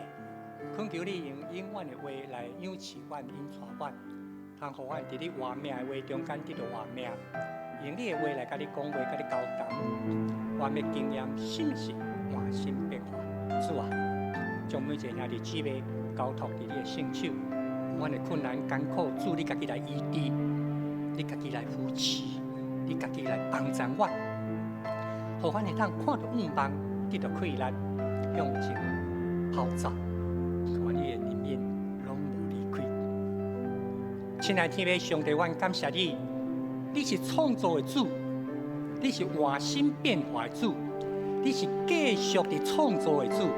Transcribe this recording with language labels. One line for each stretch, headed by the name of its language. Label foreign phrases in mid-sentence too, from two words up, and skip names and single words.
Min Nan Chinese: 恳求你用永远的话来养饲阮、引带阮，通互阮伫你活命的话中间得到活命，用你的话来甲你讲话、甲你交谈，我要经验心是换心变化。主啊，将每一个兄弟姊妹交托伫你的圣手，阮的困难艰苦，主你家己来医治，你家己来扶持，你家己来帮助阮，互阮会当看到远方，得到开力，向前跑走。愿你的灵印拢无离开。亲爱的天父上帝，阮感谢你，你是创造的主，你是换心变化的主，你是继续的创造的主。